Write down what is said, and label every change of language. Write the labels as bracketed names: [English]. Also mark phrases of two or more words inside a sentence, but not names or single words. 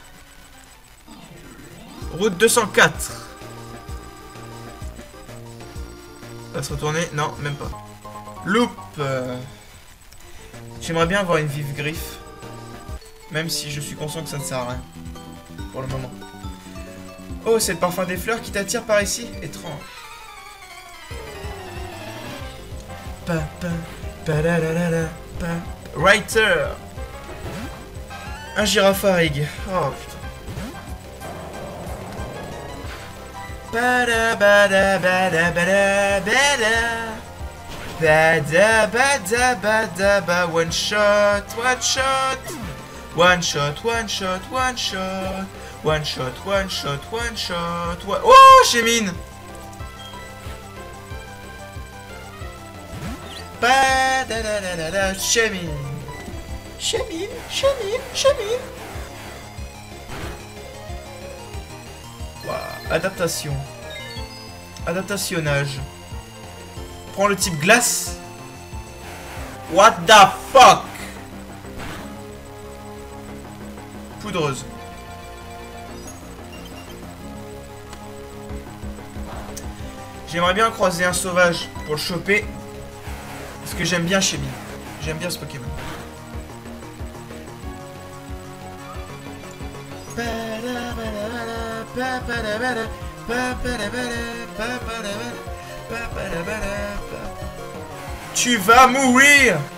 [French] Route 204. On va se retourner. Non, même pas. Loop. J'aimerais bien avoir une vive griffe. Même si je suis conscient que ça ne sert à rien. Pour le moment. Oh, c'est le parfum des fleurs qui t'attire par ici? Étrange. Pa, pa, pa, la, la, la, la, pa. Writer. Un girafarigue. Oh putain. Bada bada bada bada bada. Bada bada bada bada. [English] One shot, one shot. One shot, one shot, one shot. One shot, one shot, one shot. [French] Oh, Chémine. Bada da da da da. Chémine. Chémine, Chémine, Chémine. Adaptation. Adaptationnage. Prends le type glace. [English] What the fuck? [French] Poudreuse. J'aimerais bien croiser un sauvage pour le choper. Parce que j'aime bien Chemi. J'aime bien ce Pokémon. Tu vas mourir!